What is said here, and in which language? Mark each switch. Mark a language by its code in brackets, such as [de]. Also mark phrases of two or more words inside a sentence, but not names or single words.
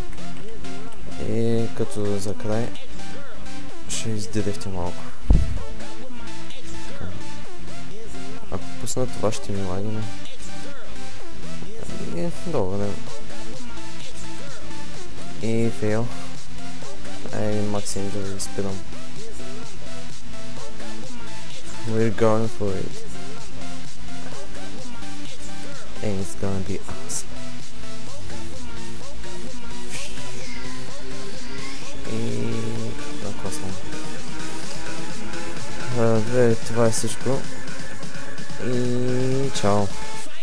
[bg] И като за край ще издирихте малко. Ако пусна това, ще ми лагине. И добре. И фейл. Максим да ви спирам. [en] We're going for it. And it's gonna be awesome. [bg] И накосвам. Това е всичко. И чао.